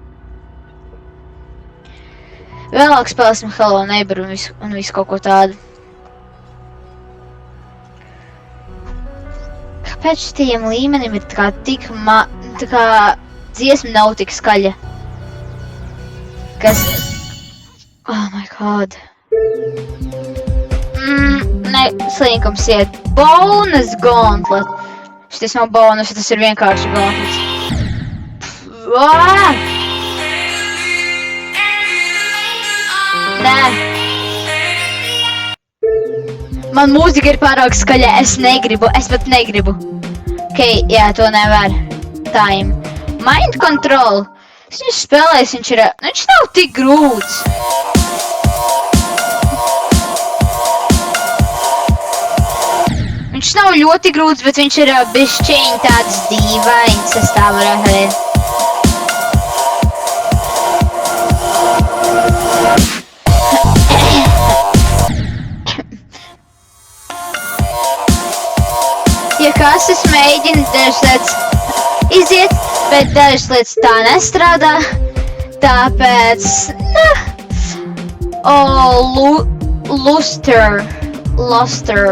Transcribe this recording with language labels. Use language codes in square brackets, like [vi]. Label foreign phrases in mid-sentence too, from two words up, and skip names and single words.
[lv] Vēlāk spēlēsim Hello Neighbor un visu kaut ko tādu. Kāpēc šitiem līmenim ir tā kā tik tā kā dziesma nav tik skaļa? [en] Oh my god. [lv] Ne, slinkums iet. [en] Bonus gauntlet. [lv] Šitais nav bonus, tas ir vienkārši gauntlets. Nē. Man mūzika ir pārāk skaļa, es pat negribu. Ok, jā, to nevar. [en] Time. Mind control. [lv] Es viņu spēlēs, viņš nav tik grūts. Viņš nav ļoti grūts, bet viņš ir bišķiņ tāds dīvains, es tā varētu teikt. Ja kas, es mēģinu dažas lietas iziet, bet dažas lietas tā nestrādā, tāpēc, Luster.